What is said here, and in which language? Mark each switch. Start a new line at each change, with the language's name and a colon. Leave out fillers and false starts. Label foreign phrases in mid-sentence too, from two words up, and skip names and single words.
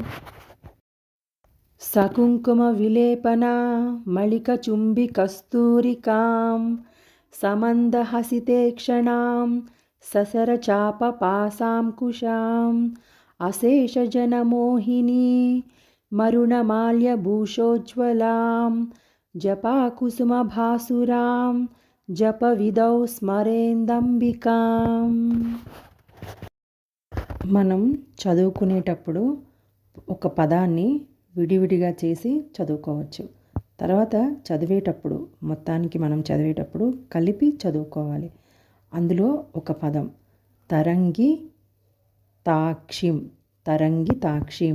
Sanskrit: सकुङ्कुमविलेपना मलिकचुम्बिकस्तूरिकां समन्दहसिते क्षणां ससरचापपासाङ्कुशाम् अशेषजनमोहिनी मरुणमाल्यभूषोज्ज्वलां जपाकुसुमभासुरां जपविदौ स्मरेन्దంబికాం.
Telugu: మనం చదువుకునేటప్పుడు ఒక పదాన్ని విడివిడిగా చేసి చదువుకోవచ్చు. తర్వాత చదివేటప్పుడు మొత్తానికి మనం చదివేటప్పుడు కలిపి చదువుకోవాలి. అందులో ఒక పదం తరంగి తాక్షిం, తరంగి తాక్షిం.